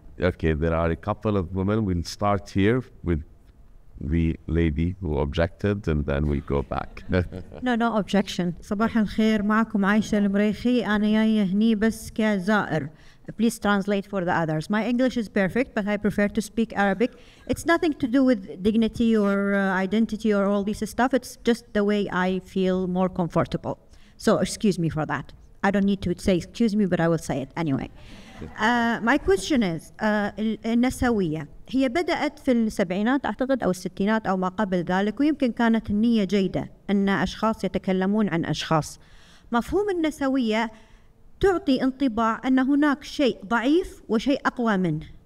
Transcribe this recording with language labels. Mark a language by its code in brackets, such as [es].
[en] Okay, there are a couple of women. We'll start here with the lady who objected, and then we go back. No objection. [ar] صباح الخير، معكم عايشة المريخي. أنا جاية هني بس كزائر. [en] Please translate for the others. My English is perfect, but I prefer to speak Arabic. It's nothing to do with dignity or identity or all this stuff. It's just the way I feel more comfortable. So excuse me for that. I don't need to say excuse me, but I will say it anyway. My question is [ar] النسوية هي بدأت في السبعينات أعتقد أو الستينات أو ما قبل ذلك، ويمكن كانت النية جيدة أن أشخاص يتكلمون عن أشخاص. مفهوم النسوية تعطي انطباع أن هناك شيء ضعيف وشيء أقوى منه.